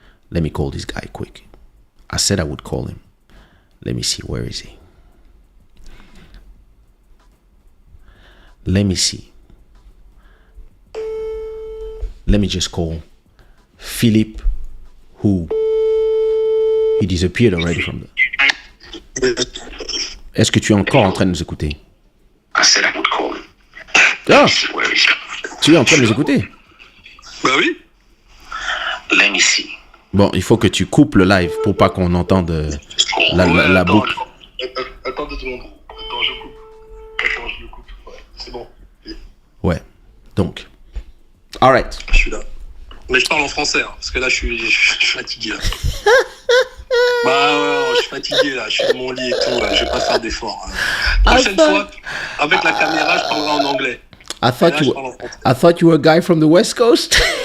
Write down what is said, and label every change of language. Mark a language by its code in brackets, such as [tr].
[en] Let me call this guy quick. I said I would call him. Let me see, where is he? Let me see. Let me just call Philippe, who he disappeared already from the... [fr] Est-ce que tu es encore en train de nous écouter? [en] I said I would call him. [fr] Ah, tu es en train de nous écouter? Bah oui. [en] Let me see. [fr] Bon, il faut que tu coupes le live pour pas qu'on entende la boucle. Attends 2 secondes. Attends, je coupe. Attends, je le coupe. Ouais, c'est bon. Ouais, donc. [en] All right. [fr] Je suis là. Mais je parle en français, hein, parce que là, je suis fatigué. Là. Bah ouais, je suis fatigué, là. Je suis dans mon lit et tout. Là. Je vais pas faire d'efforts. Prochaine fois, avec la caméra, je parlerai en anglais. [en] I thought you were a guy from the West Coast.